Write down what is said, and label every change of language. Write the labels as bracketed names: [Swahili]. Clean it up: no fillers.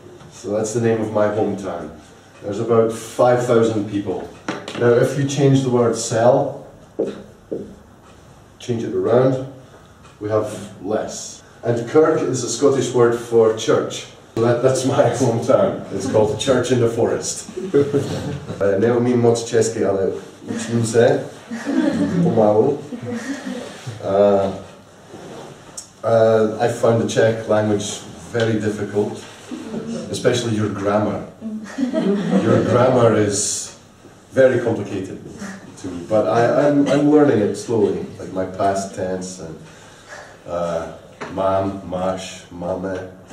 [English] So that's the name of my hometown. There's about 5,000 people. Now if you change the word cell, change it around, we have less. And Kirk is a Scottish word for church. So that's my hometown. It's called Church in the Forest. [Czech] Neumím moc česky, ale učím se pomalu. [English] I found the Czech language very difficult, especially your grammar. Your grammar is very complicated to me, but I'm learning it slowly, like my past tense and [Czech] mam, mash, mame.